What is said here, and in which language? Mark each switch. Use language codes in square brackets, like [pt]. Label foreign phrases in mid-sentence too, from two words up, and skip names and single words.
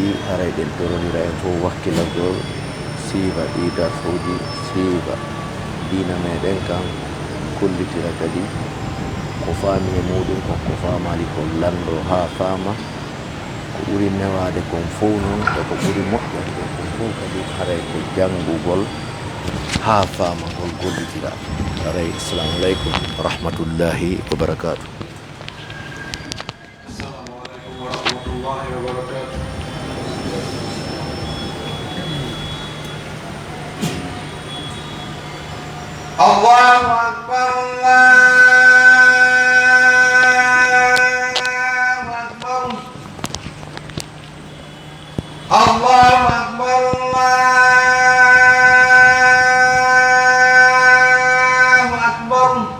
[ff] haray ɗen toronira en fof wakkilagol siiba ɗi darfuji siiba dina meɗen kan kollitira kadi ko faami e muɗum ko famali ko lando ha fama ko ɓuri newade kon fof noon e ko ɓuri moƴƴande kon fof kadi haray ko janngugol ha fama hol gollitira haray [ar] السلام عليكم ورحمة الله وبركاته. السلام عليكم ورحمة الله وبركاته. الله أكبر، الله أكبر، الله أكبر.